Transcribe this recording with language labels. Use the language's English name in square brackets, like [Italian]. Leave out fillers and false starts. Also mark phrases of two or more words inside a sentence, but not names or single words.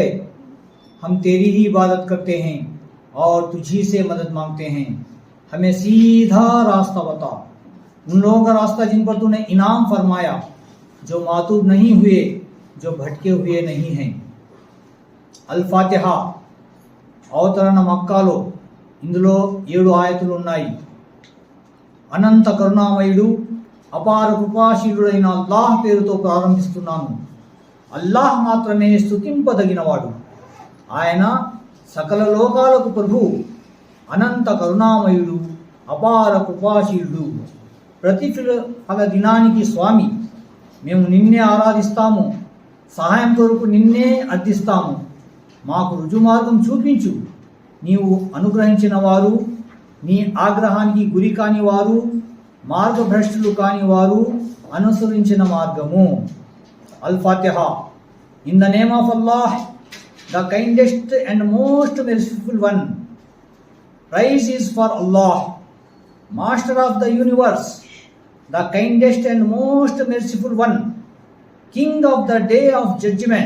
[Urdu] ہم تیری ہی عبادت کرتے ہیں اور تجھی سے مدد مانگتے ہیں. ہمیں سیدھا راستہ بتا، ان لوگوں کا راستہ جن پر تو نے انعام فرمایا، جو معتوب نہیں ہوئے، جو بھٹکے ہوئے نہیں ہیں. [Telugu] الفاتحہ అవతరణ మక్కాలో ఇందులో 7 ఆయతులు ఉన్నాయి. అనంత కరుణామయుడు అపార కృపాశీలుడైన అల్లాహ్ పేరుతో ప్రారంభిస్తున్నాను. అల్లాహ్ మాత్రమే స్తుతింపదగినవాడు. ఆయన సకల లోకాలకు ప్రభువు, అనంత కరుణామయుడు, అపార కృపాశీలుడు, ప్రతిఫల దినానికి స్వామి. మేము నిన్నే ఆరాధిస్తాము, సహాయం కొరకు నిన్నే అర్థిస్తాము. మాకు రుజుమార్గం చూపించు. నీవు అనుగ్రహించిన వారు, నీ ఆగ్రహానికి గురి కాని వారు, మార్గభ్రష్టులు కాని వారు అనుసరించిన మార్గము. [English] Al-Fatiha. In the name of Allah, the kindest and most merciful one. Praise is for Allah, Master of the universe, the kindest and most merciful one, King of the day of judgment.